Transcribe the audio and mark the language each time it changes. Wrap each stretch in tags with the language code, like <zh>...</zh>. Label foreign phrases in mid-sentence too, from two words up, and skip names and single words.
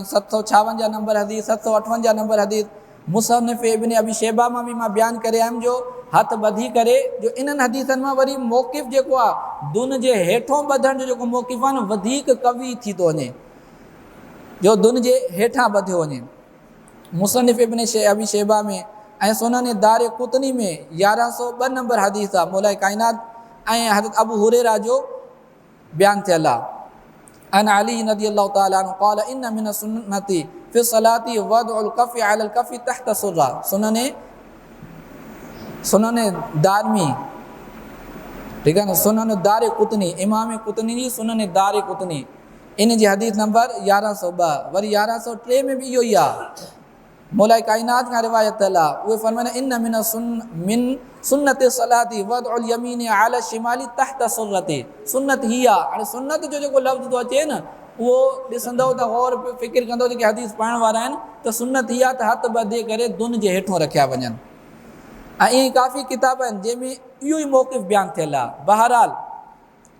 <sd>756 नंबर हदीस, 758 नंबर हदीस मुसन्निफ़ इब्न अबी शैबा मां बि मां बयानु करे आयुमि जो हथु ॿधी करे जो इन्हनि हदीसनि मां वरी मौक़िफ़ जेको आहे दुन जे हेठों ॿधण जो जेको मौक़िफ़ आहे न वधीक कवी थी थो वञे, जो दुन जे हेठां ॿधियो वञे। मुसन्निफ़ इब्न अबी शैबा में ऐं सुनन दार कुतनी में 1102 नंबर हदीस आहे मौला काइनात ऐं हज़रत अबू हुरैरा जो बयानु थियल आहे।</sd> <ar>عن علي رضي الله تعالى عنه قال إن من السنة في الصلاة وضع الكف على الكف تحت السرة.</ar> <sd>सुनन दारमी, ठीकु आहे न, सुनन दार कुतनी इमाम कुतनी जी सुनन दार कुतनी इन जी हदीस नंबर 1102। वरी 1103 में बि इहो ई आहे मौला काइनात खां रिवायत थियल आहे। उहे फरमाइनि</sd> <ar>إن من سنة الصلاة وضع اليمين على الشمال تحت السرة.</ar> <sd>सुन्नत हीअ आहे। हाणे सुन्नत जो जेको लफ़्ज़ थो अचे न उहो ॾिसंदो त गौर फ़िकिर कंदो जेके हदीस पढ़ण वारा आहिनि त सुन्नत हीअ आहे त हथु ॿधे करे दुन जे हेठों रखिया वञनि। ऐं ईअं काफ़ी किताब आहिनि जंहिंमें इहो ई मौक़िफ़ बयानु थियल आहे।</sd>